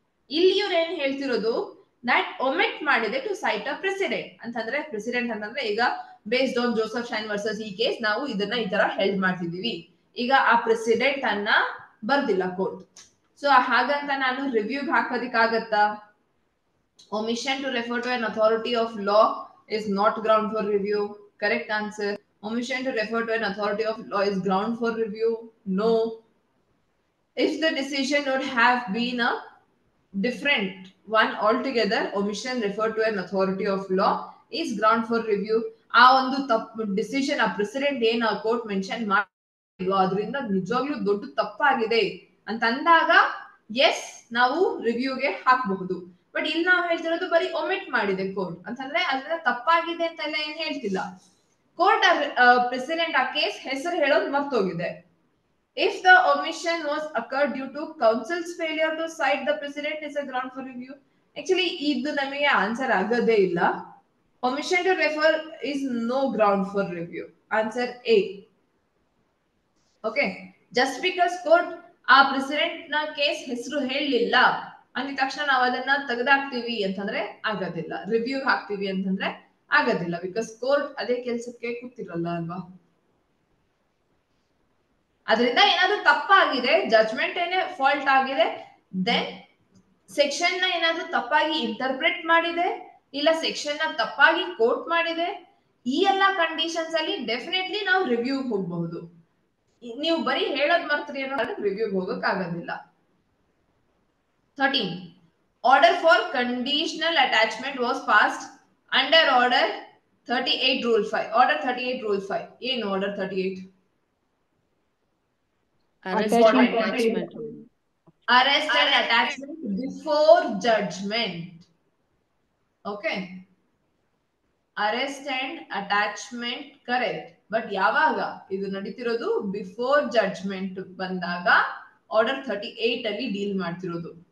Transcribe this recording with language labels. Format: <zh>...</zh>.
<kn>ಇಲ್ಲಿ ಇವ್ರು ಏನ್ ಹೇಳ್ತಿರೋದು, ದಟ್ ಒಮಿಟ್ ಮಾಡಿದೆ ಟು ಸೈಟ್ ಅ ಪ್ರೆಸಿಡೆಂಟ್ ಅಂತಂದ್ರೆ, ಪ್ರೆಸಿಡೆಂಟ್ ಅಂತಂದ್ರೆ ಈಗ based on Joseph shine versus ಈ ಕೇಸ್ ನಾವು ಇದನ್ನ ಈ ತರ ಹೆಲ್ಡ್ ಮಾಡ್ತಿದೀವಿ. ಈಗ ಆ ಪ್ರೆಸಿಡೆಂಟ್ ಅನ್ನ ಬರ್ದಿಲ್ಲ ಕೋರ್ಟ್. ಸೊ ಹಾಗಂತ ನಾನು ರಿವ್ಯೂಗೆ ಹಾಕೋದಿಕ್ಕಾಗತ್ತಾ?</kn> <en>Omission to refer to an authority of law is not ground for review. Correct answer. Omission to refer to an authority of law is ground for review. No. If the decision would have been a different one altogether, omission referred to an authority of law is ground for review.</en> <kn>ಆ ಒಂದು ತಪ್ಪು decision, ಆ president ಏನ್ ಆ court mention ಮಾಡಿದ್ವು ಅದರಿಂದ ನಿಜವಾಗ್ಲೂ ದೊಡ್ಡ ತಪ್ಪಾಗಿದೆ ಅಂತ ಅಂದಾಗ ಎಸ್ ನಾವು ರಿವ್ಯೂಗೆ ಹಾಕಬಹುದು. ಬಟ್ ಇಲ್ಲಿ ನಾವು ಹೇಳ್ತಿರೋದು ಬರೀ ಒಮಿಟ್ ಮಾಡಿದೆ ಕೋರ್ಟ್ ಅಂತಂದ್ರೆ ಅದನ್ನ ತಪ್ಪಾಗಿದೆ ಅಂತೆಲ್ಲ ಏನ್ ಹೇಳ್ತಿಲ್ಲ. ಕೋರ್ಟ್ ಪ್ರೆಸಿಡೆಂಟ್ ಆ ಕೇಸ್ ಹೆಸರು ಹೇಳೋದು ಮರ್ತೋಗಿದೆ.</kn> <en>If the omission was occurred due to counsel's failure to cite the precedent is a ground for review. Actually ಇದು ನಮಗೆ answer ಆಗೋದೇ ಇಲ್ಲ. Omission to refer is no ground for review. Answer A. Okay.</en> <kn>Just because court ಆ president ನ case ಹೆಸರು ಹೇಳಲಿಲ್ಲ ಅಂದ ತಕ್ಷಣ ನಾವು ಅದನ್ನ ತೆಗೆದಾಕ್ತಿವಿ ಅಂತಂದ್ರೆ ಆಗೋದಿಲ್ಲ, ರಿವ್ಯೂ ಹಾಕ್ತಿವಿ ಅಂತಂದ್ರೆ ಆಗೋದಿಲ್ಲ. ಬಿಕಾಸ್ ಕೋರ್ಟ್ ಅದೇ ಕೆಲ್ಸಕ್ಕೆ ಕೂತಿರಲ್ಲ ಅಲ್ವಾ. ಅದರಿಂದ ಏನಾದ್ರೂ ತಪ್ಪಾಗಿದೆ, ಜಡ್ಜ್ಮೆಂಟ್ ಏನೇ ಫಾಲ್ಟ್ ಆಗಿದೆ, ದೆನ್ ಸೆಕ್ಷನ್ ನ ಏನಾದ್ರೂ ತಪ್ಪಾಗಿ ಇಂಟರ್ಪ್ರೆಟ್ ಮಾಡಿದೆ, ಇಲ್ಲ ಸೆಕ್ಷನ್ ನ ತಪ್ಪಾಗಿ ಕೋಟ್ ಮಾಡಿದೆ, ಈ ಎಲ್ಲಾ ಕಂಡೀಷನ್ಸ್ ಅಲ್ಲಿ ಡೆಫಿನೆಟ್ಲಿ ನಾವು ರಿವ್ಯೂ ಹೋಗಬಹುದು. ನೀವು ಬರೀ ಹೇಳೋದ್ ಮರ್ತ್ರಿ ಅನ್ನೋ ರಿವ್ಯೂಗೆ ಹೋಗಕ್ ಆಗೋದಿಲ್ಲ.</kn> <en>13. Order for conditional attachment was passed under order 38 rule 5. Order 38 rule 5. ಏನು order 38? Arrest and attachment. Arrest and attachment before judgment. Okay. Arrest and attachment correct.</en> <kn>But ಯಾವಾಗ ಇದು ನಡೀತಿರೋದು? ಬಿಫೋರ್ ಜಡ್ಜ್ಮೆಂಟ್ ಬಂದಾಗ ಆರ್ಡರ್ 38 ಅಲ್ಲಿ ಡೀಲ್ ಮಾಡ್ತಿರೋದು.</kn>